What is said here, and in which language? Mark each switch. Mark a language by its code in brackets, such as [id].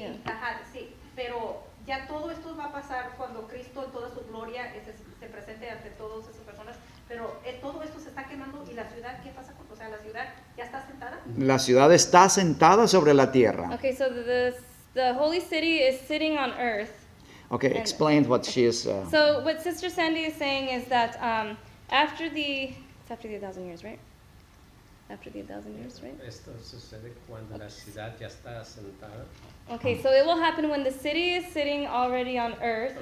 [es] Ajá, sí, pero ya todo esto va a pasar cuando Cristo en toda su gloria se presente ante todas esas personas, pero todo esto se está quemando y la ciudad, ¿qué pasa? O sea, la ciudad ya está asentada. La ciudad está sentada sobre la tierra. [en] Okay, so the holy city is sitting on earth. Okay, explain what she is. So what Sister Sandy is saying is that after the 1,000 years, right? After the 1,000 years, right? [es] Esto sucede cuando la ciudad ya está asentada. [en] Okay, so it will happen when the city is sitting already on earth.